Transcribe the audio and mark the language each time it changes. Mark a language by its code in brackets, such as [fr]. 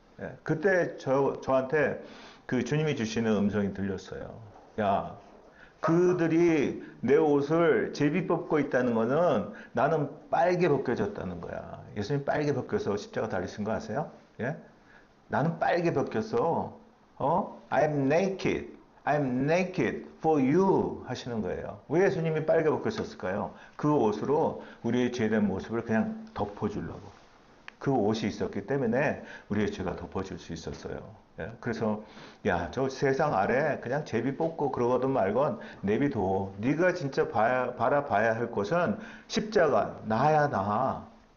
[ko] 예, 그때 저한테 그 주님이 주시는 음성이 들렸어요. 야, 그들이 내 옷을 제비 뽑고 있다는 거는 나는 빨개 벗겨졌다는 거야. 예수님 빨개 벗겨서 십자가 달리신 거 아세요? 예? 나는 빨개 벗겼어. [en] I'm naked. I'm naked for you [ko] 하시는 거예요. 왜 예수님이 빨개 벗겼었을까요? 그 옷으로 우리의 죄된 모습을 그냥 덮어주려고. 그 옷이 있었기 때문에 우리의 죄가 덮어질 수 있었어요. 예? 그래서 저 세상 아래 그냥 제비 뽑고 그러거든 말건 내비둬. 네가 진짜 바라봐야 할 것은 십자가 나야 나.